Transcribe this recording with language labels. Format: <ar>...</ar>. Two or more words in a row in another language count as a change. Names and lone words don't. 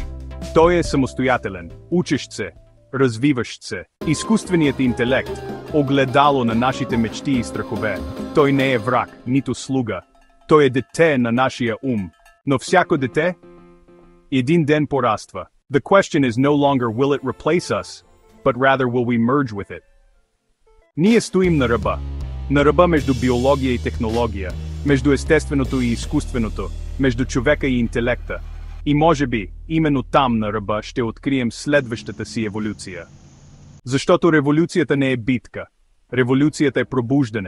<bg>Той е самостоятелен, учещ се, развиващ се. Изкуственият интелект, огледало на нашите мечти и страхове. Той не е враг, нито слуга. Той е дете на нашия ум. Но всяко дете един ден пораства.</bg> <en>The question is no longer will it replace us, but rather will we merge with it.</en> <bg>Ние стоим на ръба. На ръба между биология и технология, между естественото и изкуственото, между човека и интелекта. И може би, именно там на ръба ще открием следващата си еволюция. Защото революцията не е битка. Революцията е пробуждане.</bg>